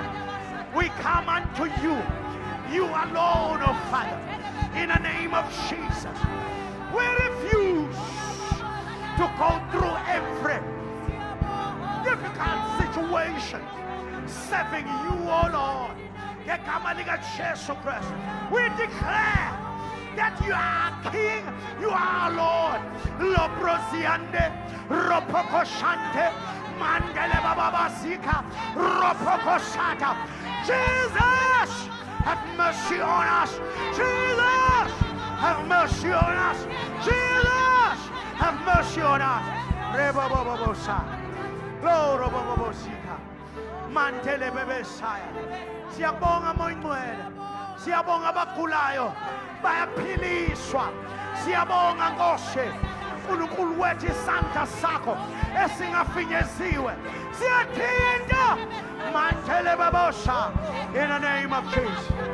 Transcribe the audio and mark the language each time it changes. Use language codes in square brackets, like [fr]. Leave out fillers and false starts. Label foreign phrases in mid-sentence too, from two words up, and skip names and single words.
[en] We come unto you, you alone, oh Father, in the name of Jesus. We refuse to go through every difficult situation serving you, oh Lord. [zu] Ngegama likaJesu Kristu, [en] we declare that you are King, you are Lord. Lobrosiande, Ropokoshante, Mandele Bababasika, Ropokoshata. Jesus, have mercy on us. Jesus, have mercy on us. Jesus, have mercy on us. Rebobobobosa, Glorobobosika, Mantele Bebesaya. [zu] Siyabonga moyingcwele. Siyabonga abagulayo bayaphiliswa. Siyabonga Nkosi uNkulunkulu wethu isandla sakho esingafinyeziwe. Siyathinta mantele babosha [en] in the name of Jesus.